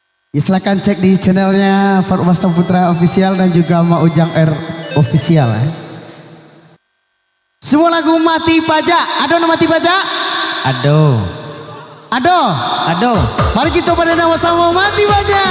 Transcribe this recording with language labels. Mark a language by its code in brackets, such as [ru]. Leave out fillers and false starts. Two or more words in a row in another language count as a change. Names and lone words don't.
[id] Ya, silakan cek di channelnya Farwasta Putra Official dan juga Ma Ujang R Official. Semua lagu mati pajak. [min] Ado mati pajak? Ado. Ado. Ado. [id] Mari kita pada sama-sama mati pajak.